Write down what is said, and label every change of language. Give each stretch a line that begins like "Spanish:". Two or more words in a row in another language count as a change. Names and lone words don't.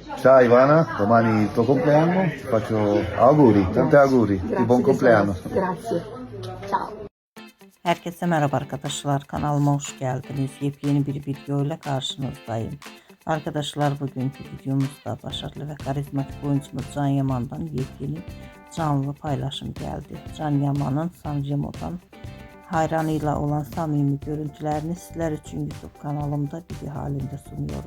Italian: Ciao Ivana, domani il tuo compleanno, ti faccio auguri, tanti auguri, di buon compleanno. Grazie. Ciao.
Turkish: Herkese merhaba arkadaşlar, kanalıma hoş geldiniz. Yepyeni bir video ile karşınızdayım. Arkadaşlar, bugünkü videomuzda başarılı ve karizmatik oyuncumuz Can Yaman'dan yepyeni canlı paylaşım geldi. Can Yaman'ın Sancemo'dan hayranıyla olan samimi görüntülerini sizler için YouTube kanalımda video halinde sunuyorum.